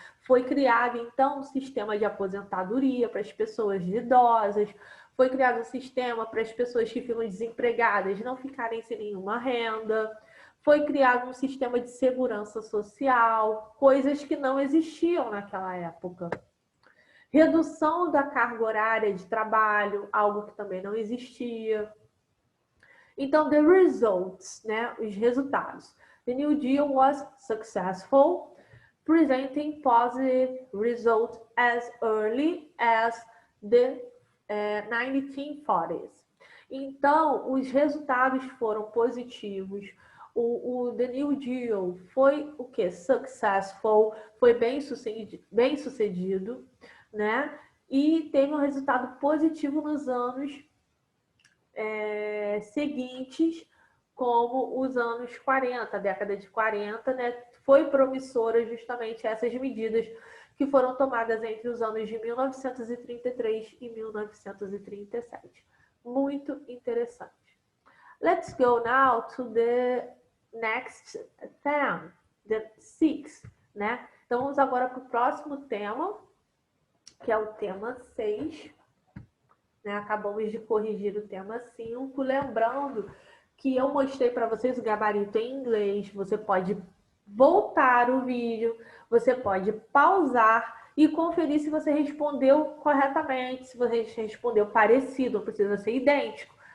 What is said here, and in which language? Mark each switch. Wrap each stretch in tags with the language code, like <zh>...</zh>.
<pt>Foi criado, então, um sistema de aposentadoria para as pessoas idosas, foi criado um sistema para as pessoas que ficam desempregadas não ficarem sem nenhuma renda, foi criado um sistema de segurança social, coisas que não existiam naquela época. Redução da carga horária de trabalho, algo que também não existia. Então,</pt> <en>the results,</en> <pt>né, os resultados.</pt> <en>The New Deal was successful, presenting positive results as early as the 1940s.</en> <pt>Então, os resultados foram positivos. O The New Deal foi o que? Successful, foi bem sucedido, né? E teve um resultado positivo nos anos seguintes, como os anos 40, a década de 40, né? Foi promissora justamente essas medidas que foram tomadas entre os anos de 1933 e 1937. Muito interessante.</pt> <en>Let's go now to the next theme, the 6,</en> <pt>né? Então, vamos agora para o próximo tema, que é o tema 6. Né? Acabamos de corrigir o tema 5, lembrando que eu mostrei para vocês o gabarito em inglês. Você pode voltar o vídeo, você pode pausar e conferir se você respondeu corretamente, se você respondeu parecido, não precisa ser idêntico.</pt>